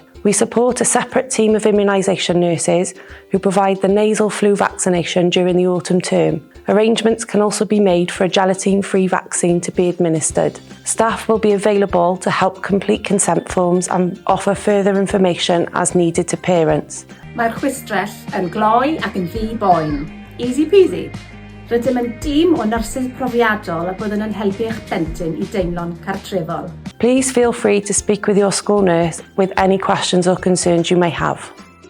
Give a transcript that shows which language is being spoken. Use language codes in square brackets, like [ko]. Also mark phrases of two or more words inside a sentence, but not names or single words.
[en] We support a separate team of immunisation nurses who provide the nasal flu vaccination during the autumn term. Arrangements can also be made for a gelatine-free vaccine to be administered. Staff will be available to help complete consent forms and offer further information as needed to parents. [cy] Mae'r chwistrell yn gloi ac yn ddi boen. [en] Easy peasy. [cy] Rydym yn dîm o nyrsys profiadol a byddwn yn helpu eich plentyn I deimlo'n cartrefol. [en] Please feel free to speak with your school nurse with any questions or concerns you may have.